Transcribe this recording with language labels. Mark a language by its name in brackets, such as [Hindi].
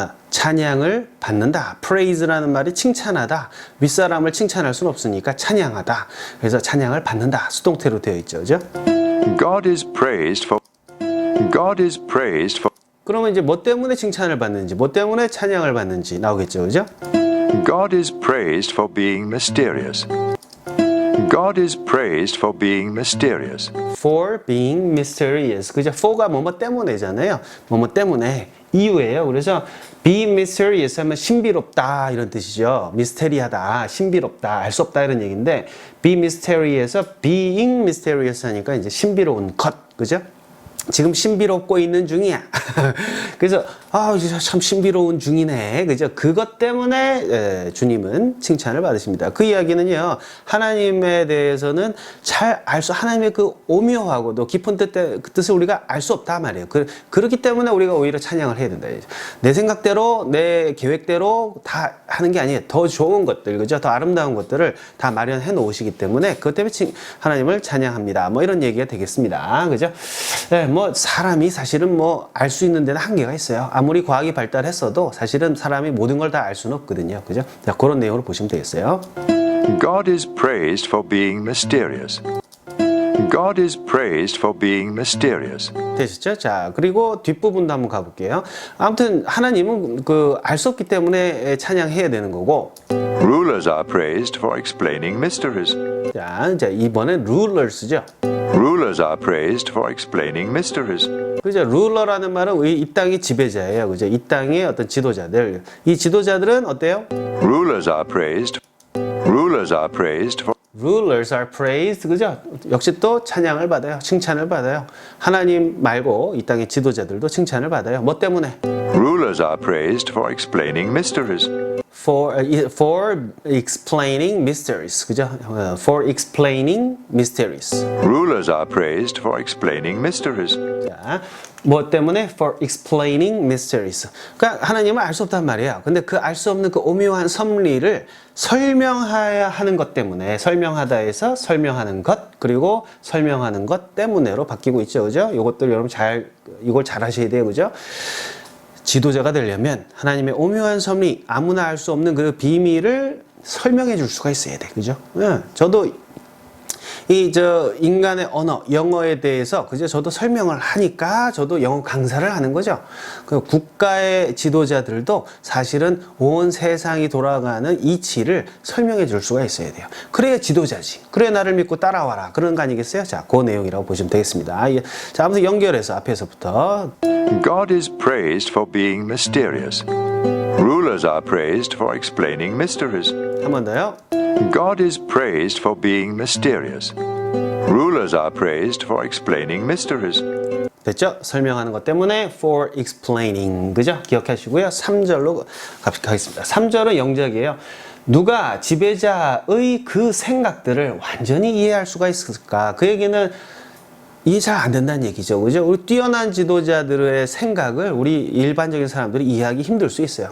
[Korean] 찬양을 받는다. praise라는 말이 칭찬하다. 윗사람을 칭찬할 수는 없으니까 찬양하다. 그래서 찬양을 받는다. 수동태로 되어 있죠. 그죠? [English] God is praised for. God is praised for. [Korean] 그러면 이제 뭐 때문에 칭찬을 받는지, 뭐 때문에 찬양을 받는지 나오겠죠. 그죠? [English] God is praised for being mysterious. God is praised for being mysterious. For being mysterious. [Korean] 그죠? for가 뭐뭐 때문에잖아요. 뭐뭐 때문에. 이유예요. 그래서 [English] be mysterious [Korean] 하면 신비롭다 이런 뜻이죠. 미스테리하다, 신비롭다, 알 수 없다 이런 얘기인데 [English] be mysterious [Korean] 에서 [English] being mysterious [Korean] 하니까 이제 신비로운 것. 그죠? 지금 신비롭고 있는 중이야. 그래서 참 신비로운 중이네. 그죠? 그것 때문에 주님은 칭찬을 받으십니다. 그 이야기는요. 하나님에 대해서는 하나님의 그 오묘하고도 깊은 그 뜻을 우리가 알 수 없다 말이에요. 그렇기 때문에 우리가 오히려 찬양을 해야 된다. 내 생각대로 내 계획대로 다 하는 게 아니에요. 더 좋은 것들, 그죠? 더 아름다운 것들을 다 마련해 놓으시기 때문에 그것 때문에 하나님을 찬양합니다. 뭐 이런 얘기가 되겠습니다. 그죠? 네, 뭐 사람이 사실은 뭐 알 수 있는 데는 한계가 있어요. 아무리 과학이 발달했어도 사실은 사람이 모든 걸 다 알 수는 없거든요. 그죠? 자, 그런 내용으로 보시면 되겠어요. [English] God is praised for being mysterious. God is praised for being mysterious. [Korean] 되셨죠? 자, 그리고 뒷부분도 한번 가볼게요. 아무튼 하나님은 알 수 없기 때문에 찬양해야 되는 거고. [English] Rulers are praised for explaining mysteries. [Korean] 자, 이번엔 rulers죠. [English] Rulers are praised for explaining mysteries. [Korean] 그죠? 룰러라는 말은 이 땅의 지배자예요. 그죠? 이 땅의 어떤 지도자들. 이 지도자들은 어때요? [English] Rulers are praised. Rulers are praised for. Rulers are praised. [Korean] 그죠? 역시 또 찬양을 받아요. 칭찬을 받아요. 하나님 말고 이 땅의 지도자들도 칭찬을 받아요. 뭐 때문에? [English] Rulers are praised for explaining mysteries. For explaining mysteries. [Korean] 그죠? [English] For explaining mysteries. Rulers are praised for explaining mysteries. [Korean] 자, 뭐 때문에? [English] For explaining mysteries. [Korean] 그러니까 하나님은 알 수 없단 말이에요. 근데 그 알 수 없는 그 오묘한 섭리를 설명해야 하는 것 때문에, 설명하다에서 설명하는 것, 그리고 설명하는 것 때문에로 바뀌고 있죠. 그죠? 요것들 여러분 이걸 잘 하셔야 돼요. 그죠? 지도자가 되려면 하나님의 오묘한 섭리, 아무나 알 수 없는 그 비밀을 설명해 줄 수가 있어야 돼. 그죠? 저도 인간의 언어, 영어에 대해서 그죠? 저도 설명을 하니까 저도 영어 강사를 하는 거죠. 그 국가의 지도자들도 사실은 온 세상이 돌아가는 이치를 설명해 줄 수가 있어야 돼요. 그래야 지도자지. 그래야 나를 믿고 따라와라. 그런 거 아니겠어요? 자, 그 내용이라고 보시면 되겠습니다. 자, 아무튼 연결해서 앞에서부터. [English] God is praised for being mysterious. Rulers are praised for explaining mysteries. [Korean] 한 번 더요. [English] God is praised for being mysterious. Rulers are praised for explaining mysteries. [Korean] 됐죠? 설명하는 것 때문에 [English] for explaining. [Korean] 그죠? 기억하시고요. 3절로 가겠습니다. 3절은 영작이에요. 누가 지배자의 그 생각들을 완전히 이해할 수가 있을까? 그 얘기는 이해 잘 안 된다는 얘기죠. 그죠? 우리 뛰어난 지도자들의 생각을 우리 일반적인 사람들이 이해하기 힘들 수 있어요.